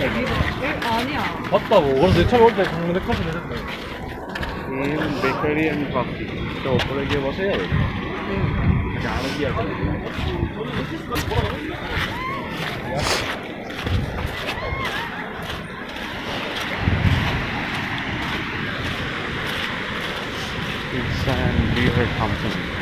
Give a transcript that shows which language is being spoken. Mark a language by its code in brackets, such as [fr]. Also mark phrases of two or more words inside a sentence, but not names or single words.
[ko] 아니야. 갔다고 그럼 내 차에 올때 내 카드 내렸다 [bn] বেকারি অ্যান্ড কফি তো ওপরে গিয়ে বসে যাবে আচ্ছা আরো কি আছে পিৎজা অ্যান্ড বিয়ার কোম্পানি